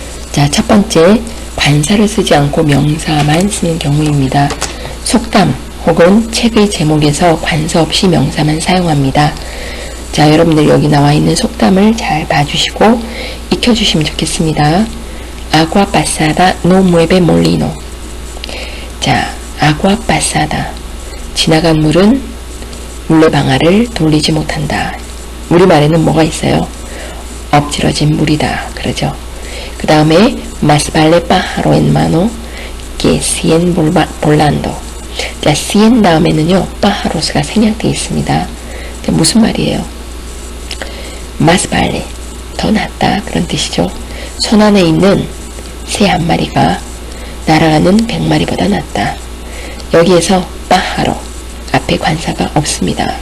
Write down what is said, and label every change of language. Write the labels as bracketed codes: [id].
[ko] 자, 첫 번째, 관사를 쓰지 않고 명사만 쓰는 경우입니다. 속담 혹은 책의 제목에서 관사 없이 명사만 사용합니다. 자, 여러분들 여기 나와 있는 속담을 잘 봐주시고 익혀주시면 좋겠습니다. [es] Agua pasada no mueve molino. 자, agua pasada. [ko] 지나간 물은 물레방아를 돌리지 못한다. 우리말에는 뭐가 있어요? 엎질러진 물이다. 그러죠. 그 다음에 [es] más vale pájaro en mano que cien volando. [ko] 자, cien 다음에는요, pájaros가 생략되어 있습니다. 자, 무슨 말이에요? [es] más vale, [ko] 더 낫다. 그런 뜻이죠. 손 안에 있는 새 한 마리가 날아가는 100마리보다 낫다. 여기에서 pájaro 앞에 관사가 없습니다.